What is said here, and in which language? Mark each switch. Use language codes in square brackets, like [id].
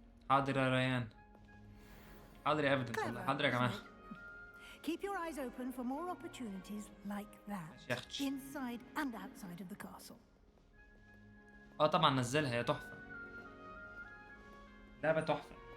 [ar] حاضر يا ريان. حاضر يا evident والله، حاضر يا جماعة. [en] Keep your eyes open for more opportunities like that, [ar] أختي. [en] inside and outside of the castle. [ar] طبعا نزلها، هي تحفة، لعبة تحفة.